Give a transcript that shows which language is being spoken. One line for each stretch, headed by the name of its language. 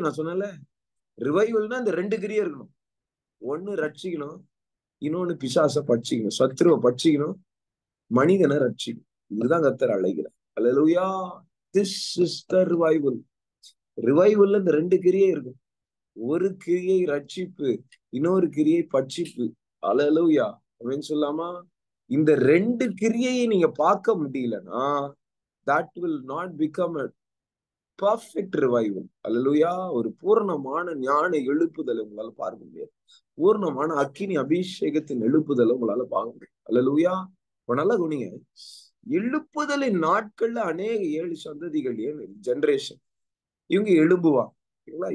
Tamil: நான் சொன்னல, ரிவைவல்னா இந்த ரெண்டு கிரியை இருக்கணும். ஒண்ணு ரட்சிக்கணும், இன்னொன்னு பிசாசை பட்சிக்கணும், சத்ருவை பட்சிக்கணும், மனிதனை ரட்சிக்கணும். இதுதான் கர்த்தர் அழைக்கிறார். அல்லேலூயா.
English: This is the revival.
Tamil: ரிவைவல்ல இந்த ரெண்டு கிரியை இருக்கும். ஒரு கிரியை ரட்சிப்பு, இன்னொரு கிரியை பட்சிப்பு. அல்லேலூயா. அப்படின்னு சொல்லாமா? இந்த ரெண்டு கிரியையை நீங்க பார்க்க முடியலன்னா
English: that will not become a perfect revival.
Tamil: அல்லேலூயா. ஒரு பூர்ணமான ஞான எழுப்புதலை உங்களால பார்க்க முடியாது. பூர்ணமான அக்கினி அபிஷேகத்தின் எழுப்புதலை உங்களால பார்க்க முடியும். அல்லேலூயா. இப்ப நல்லா குனிங்க, எழுப்புதலின் நாட்கள்ல அநேக 7 சந்ததிகள், 7 ஜெனரேஷன் இவங்க எழும்புவாங்க. ஓகேங்களா?